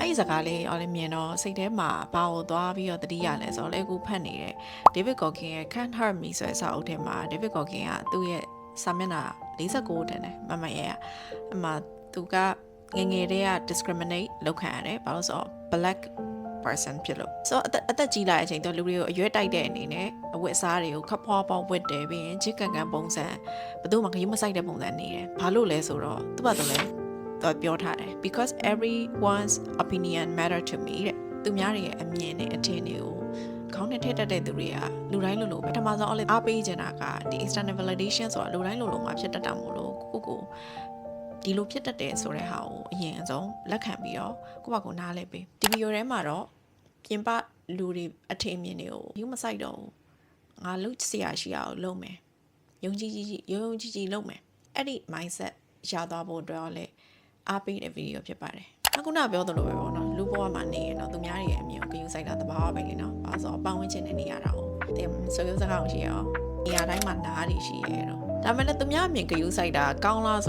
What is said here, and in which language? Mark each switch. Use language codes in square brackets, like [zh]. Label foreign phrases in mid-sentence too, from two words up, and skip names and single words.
[my] အဲ့ဒီစကားလေးအော်လေးမြင်တော့စိတ်ထဲမှာဘာကိုသွားပြီးတော့တတိယလဲဆိုတော့လေအခုဖတ်နေတဲ့ David Goggin ရဲ့ Can't Hurt Me ဆိုတဲ့စာအုပ်ထဲမှာ David Goggin ကသူ့ရဲ့စာမျက်နှာ49တင်တယ်မရဲ့အမှသူကငယ်ငယ်တည်းက discriminate လုပ်ခံရတယ်ဘာလို့ဆိုတော့ [en] black person [my] ဖြစ်လို့ဆိုတော့အသက်ကြီးလာ တဲ့အချိန်တော့လူတွေကိုအရွယ်တိုက်တဲ့အနေနဲ့အဝတ်အစားတွေကိုခပ်ဖွားဖွားဝတ်တယ်ပြီးရင်ချစ်ကန်ကန်ပုံစံဘယ်သူမှခရီးမဆိုင်တဲ့ပုံစံနေတယ်ဘာလို့လဲဆိုတော့သူ့ဘာလို့လဲသူပြောထားတယ် [en] because everyone's opinion matter to me [my] တဲ့သူများ တွေရဲ့အမြင်နဲ့အထင်တွေကိုခေါင်းနဲ့ထည့်တတ်တဲ့သူတွေကလူတိုင်းလိုလိုပဲပထမဆုံးအားပေးချင်တာကဒီ [en] external validation [my] ဆိုတာလူတိုင်းလိုလိုမှဖြစ်တတ်တာမို့လို့ကိုဒီလိုဖြစ်တ တ်တယ်ဆိုတဲ့ဟာကိုအရင်အဆုံးလက်ခံပြီးတော့ကိုယ့်ဘာကိုနားလဲပေးဒီဗီဒီယိုထဲမှာတော့ပြင်ပလူတွေအထင်မြင်တွေကိုယူမဆိုင်တော့ဘူးငါလုပ်စရာရှိအောင်လုပ်မယ်ယုံကြည်ကြည်လုပ်မယ်အဲ့ဒီ mindset ရသွားဖို့အတွက်လည်းအားပေးတဲ့ဗီဒီယိုဖြစ်ပါတယ်အခုနပြောသလိုပဲပေါ့နော်လူဘဝမှာနေရင်တော့သူများရဲ့အမြင်ကိုဂရုစိုက်တာတဘာဝပဲလေနော်ဘာလို့ဆိုတော့ပတ်ဝန်းကျင်နဲ့နေရတာကိုတင်ဆိုရုပ်စကားကိုရှိရအောင်နေရာတိုင်းမှာနားတွေရှိရဲတော့ဒါပေမဲ့သူများအမြင်ဂရုစိုက်တာကောင်းလား